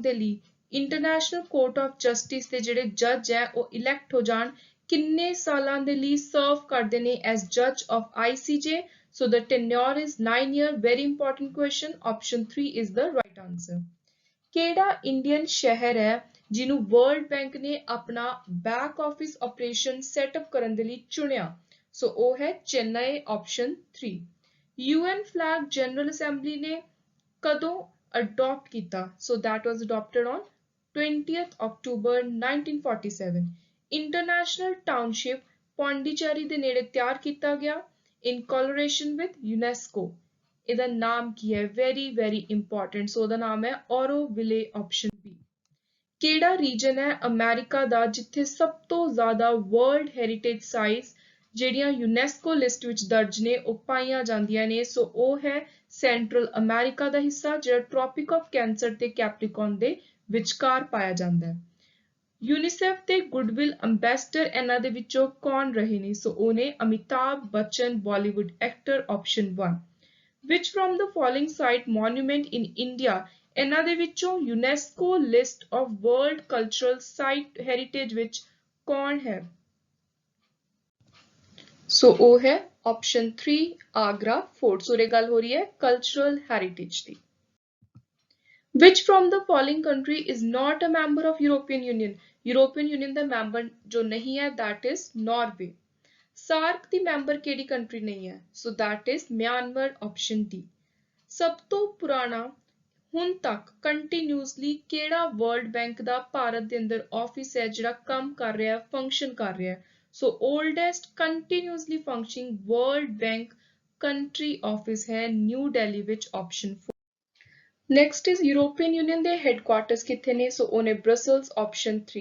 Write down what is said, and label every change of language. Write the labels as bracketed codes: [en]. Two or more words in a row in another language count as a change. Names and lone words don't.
[pa] ਦੇ ਲਈ [en] International Court of Justice [pa] ਦੇ ਜਿਹੜੇ ਜੱਜ ਹੈ ਉਹ ਇਲੈਕਟ ਹੋ ਜਾਣ ਕਿੰਨੇ ਸਾਲਾਂ ਦੇ ਲਈ ਸਰਵ ਕਰਦੇ ਨੇ [en] as judge of ICJ so the tenure is 9 year very important question option 3 is the right answer [pa] ਕਿਹੜਾ ਇੰਡੀਅਨ ਸ਼ਹਿਰ ਹੈ ਜਿਹਨੂੰ ਵਰਲਡ ਬੈਂਕ ਨੇ ਆਪਣਾ [en] back office operation setup [pa] ਕਰਨ ਦੇ ਲਈ ਚੁਣਿਆ ਸੋ ਉਹ ਹੈ ਚੇਨਈ [en] option 3 UN flag General Assembly [pa] ਨੇ ਕਦੋਂ adopt ਕੀਤਾ [en] so that was adopted on 20th October 1947 international [pa] township ਪੌਂਡੀਚੇਰੀ ਦੇ ਨੇੜੇ ਤਿਆਰ ਕੀਤਾ ਗਿਆ [en] in collaboration with UNESCO [pa] ਇਹਦਾ ਨਾਮ ਕੀ ਹੈ [en] very very important [pa] so ਉਹਦਾ ਨਾਮ ਹੈ ਔਰੋਵਿਲੇ [en] option B [pa] ਕਿਹੜਾ ਰੀਜਨ ਹੈ ਅਮਰੀਕਾ ਦਾ ਜਿੱਥੇ ਸਭ ਤੋਂ ਜ਼ਿਆਦਾ [en] world heritage sites [pa] ਜਿਹੜੀਆਂ [en] UNESCO list [pa] ਵਿੱਚ ਦਰਜ ਨੇ ਉਹ ਪਾਈਆਂ ਜਾਂਦੀਆਂ ਨੇ ਸੋ ਉਹ ਹੈ ਸੈਂਟਰਲ ਅਮਰੀਕਾ ਦਾ ਹਿੱਸਾ ਜਿਹੜਾ [en] Tropic of Cancer [pa] ਤੇ ਕੈਪਰੀਕੌਨ ਦੇ ਵਿਚਕਾਰ ਪਾਇਆ ਜਾਂਦਾ ਹੈ ਯੂਨੀਸੈਫ ਦੇ [en] goodwill ambassador [pa] ਇਹਨਾਂ ਦੇ ਵਿੱਚੋਂ ਕੌਣ ਰਹੇ ਨੇ ਸੋ ਉਹ ਨੇ ਅਮਿਤਾਭ ਬੱਚਨ [en] Bollywood actor option 1 which from the following site monument in India [pa] ਇਹਨਾਂ ਦੇ ਵਿੱਚੋਂ [en] UNESCO list of world cultural site heritage [pa] ਵਿੱਚ ਕੌਣ ਹੈ ਸੋ ਉਹ ਹੈ ਆਪਸ਼ਨ 3 ਆਗਰਾ ਫੋਰਟ ਸੋ ਇਹ ਗੱਲ ਹੋ ਰਹੀ ਹੈ [en] cultural heritage [pa] ਦੀ [en] which from the following country is not a member of European Union [pa] ਦਾ ਮੈਂਬਰ ਜੋ ਨਹੀਂ ਹੈ [en] that is Norway [pa] ਸਾਰਕ ਦੀ ਮੈਂਬਰ ਕਿਹੜੀ ਕੰਟਰੀ ਨਹੀਂ ਹੈ ਸੋ [en] that is [pa] ਮਿਆਂਮਾਰ ਆਪਸ਼ਨ D ਸਭ ਤੋਂ ਪੁਰਾਣਾ ਹੁਣ ਤੱਕ ਕੰਟੀਨਿਊਸਲੀ ਕਿਹੜਾ ਵਰਲਡ ਬੈਂਕ ਦਾ ਭਾਰਤ ਦੇ ਅੰਦਰ ਆਫਿਸ ਹੈ ਜਿਹੜਾ ਕੰਮ ਕਰ ਰਿਹਾ ਹੈ ਫੰਕਸ਼ਨ ਕਰ ਰਿਹਾ ਹੈ [en] so oldest continuously functioning World Bank country office [pa] ਹੈ ਨਿਊ ਦਿੱਲੀ ਵਿੱਚ [en] option 4 next is European Union [pa] ਦੇ ਹੈੱਡਕੁਆਰਟਰਸ ਕਿੱਥੇ ਨੇ ਸੋ ਉਹਨੇ ਬ੍ਰਸਲਸ ਆਪਸ਼ਨ 3